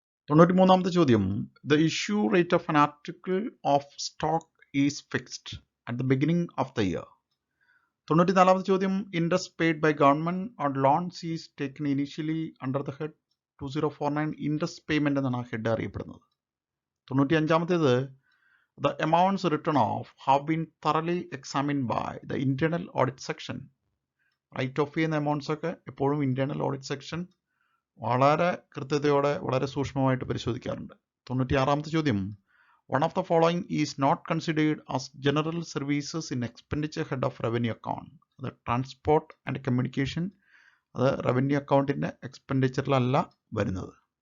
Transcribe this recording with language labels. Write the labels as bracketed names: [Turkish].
[Malayalam] 93ാമത്തെ ചോദ്യം, [English] The issue rate of an article of stock is fixed at the beginning of the year. [Malayalam] 94ാമത്തെ ചോദ്യം [English] interest paid by government on loans is taken initially under the head 2049 interest payment [Malayalam] എന്നാണ് ആ head അറിയപ്പെടുന്നത്. 95ാമത്തേത് [English] the amounts written off have been thoroughly examined by the internal audit section. [Malayalam] Right of ചെയ്യുന്ന amounts ഒക്കെ എപ്പോഴും internal audit section വളരെ കൃത്യതയോടെ വളരെ സൂക്ഷ്മമായിട്ട് പരിശോധിക്കാറുണ്ട്. 96ാമത്തെ ചോദ്യം [English] One of the following is not considered as general services in expenditure head of revenue account. [Malayalam] അത് transport and communication, അത് റവന്യൂ അക്കൗണ്ടിൻ്റെ എക്സ്പെൻഡിച്ചറിലല്ല വരുന്നത്.